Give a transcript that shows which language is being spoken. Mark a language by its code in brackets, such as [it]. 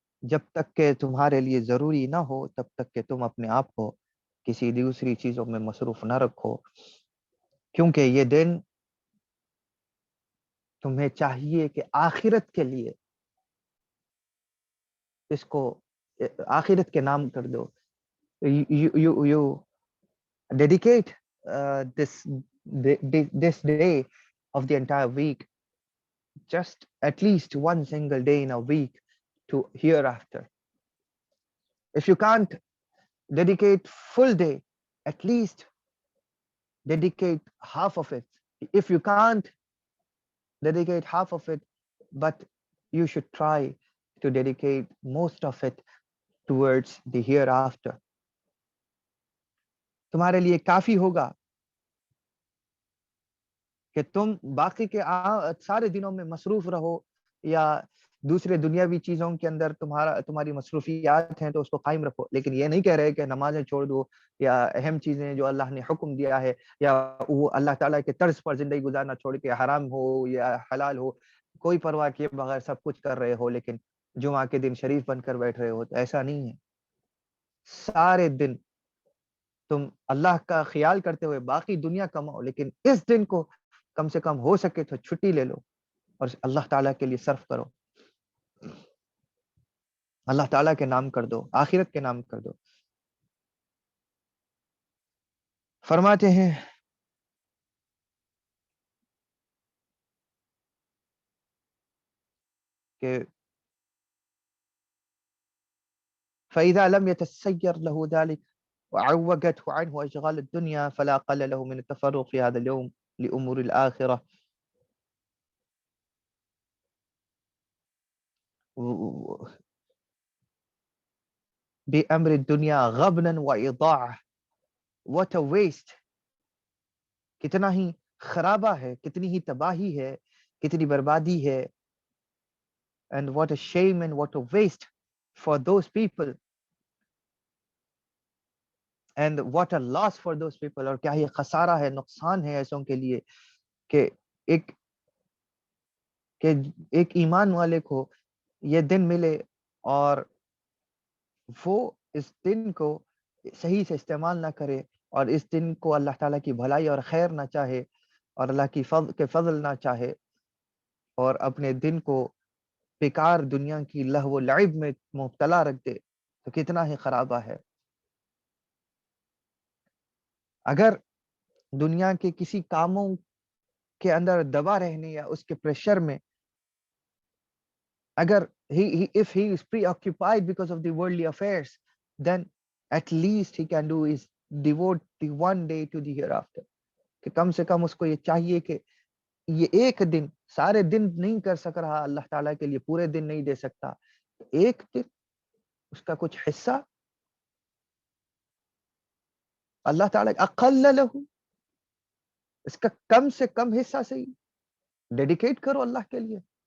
[ur] جب تک کہ تمہارے لیے ضروری نہ ہو تب تک کہ تم اپنے آپ کو کسی دوسری چیزوں میں مصروف نہ رکھو, کیونکہ یہ دن تمہیں چاہیے کہ آخرت کے لیے اس کو آخرت کے نام کر دو. [en] You dedicate this day of the entire week, just at least one single day in a week, to hereafter. If you can't dedicate full day, at least dedicate half of it. If you can't dedicate half of it, but you should try to dedicate most of it towards the hereafter. [ur] تمہارے لیے کافی ہوگا کہ تم باقی کے سارے دنوں میں مصروف رہو یا دوسرے دنیاوی چیزوں کے اندر تمہاری مصروفیات ہیں تو اس کو قائم رکھو, لیکن یہ نہیں کہہ رہے کہ نمازیں چھوڑ دو یا اہم چیزیں جو اللہ نے حکم دیا ہے یا وہ اللہ تعالیٰ کے طرز پر زندگی گزارنا چھوڑ کے حرام ہو یا حلال ہو کوئی پرواہ کیے بغیر سب کچھ کر رہے ہو لیکن جمعہ کے دن شریف بن کر بیٹھ رہے ہو. تو ایسا نہیں ہے. سارے دن تم اللہ کا خیال کرتے ہوئے باقی دنیا کماؤ, لیکن اس دن کو کم سے کم ہو سکے تو چھٹی لے لو اور اللہ تعالیٰ کے لیے صرف کرو, اللہ تعالیٰ کے نام کر دو, آخرت کے نام کر دو. فرماتے ہیں کہ [ar] فَإِذَا لَمْ يَتَسَيَّرْ لَهُ ذَلِكَ وعوقته عنه أشغال الدنيا فلا قل له من التفرغ في هذا اليوم لأمور الآخرة. بأمر الدنيا غبنا وإضاعة. [en] What a waste. [ur] کتنا ہی خرابہ ہے, کتنی ہی تباہی ہے, کتنی بربادی ہے. [en] And what a shame and what a waste for those people. And what a loss for those people. [ur] اور کیا یہ خسارہ ہے, نقصان ہے ایسوں کے لیے کہ ایک ایمان والے کو یہ دن ملے اور وہ اس دن کو صحیح سے استعمال نہ کرے اور اس دن کو اللہ تعالیٰ کی بھلائی اور خیر نہ چاہے اور اللہ کی فضل نہ چاہے اور اپنے دن کو بیکار دنیا کی لہو و لعب میں مبتلا رکھ دے, تو کتنا ہی خرابہ ہے. اگر دنیا کے کسی کاموں کے اندر دبا رہنے یا اس کے پریشر میں اگر [en] if he is preoccupied because of the worldly affairs, then at least he can do is devote the one day to the hereafter. [ur] کہ کم سے کم اس کو یہ چاہیے کہ یہ ایک دن, سارے دن نہیں کر سک رہا اللہ تعالیٰ کے لیے, پورے دن نہیں دے سکتا, ایک دن اس کا کچھ حصہ اللہ تعالیٰ اقل لہو, اس کا کم سے کم حصہ سے ڈیڈیکیٹ کرو اللہ کے لیے.